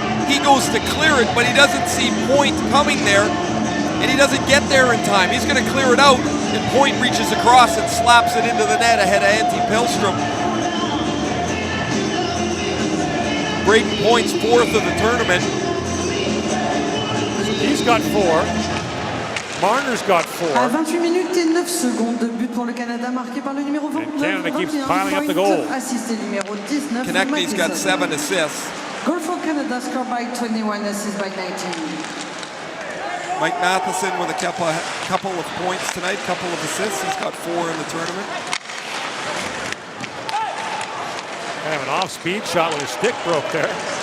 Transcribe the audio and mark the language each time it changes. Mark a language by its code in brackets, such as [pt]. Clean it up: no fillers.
[en] He goes to clear it, but he doesn't see Point coming there, and he doesn't get there in time. He's going to clear it out, and Point reaches across and slaps it into the net ahead of Antti Pilstrom. Braden Point's 4th of the tournament. He's Marner's got 4. Marner's got 4. [fr] À 28 minutes et 9 secondes de but pour le Canada marqué par le numéro 29. [en] Canada keeps 21 piling up the goals. [fr] Assisté numéro 19. [en] Konechny's got 7 assists. Goal for Canada scored by 21, assist by 19. Mike Matheson with a couple of points tonight, couple of assists. He's got 4 in the tournament. Kind of an off-speed shot with his stick broke there.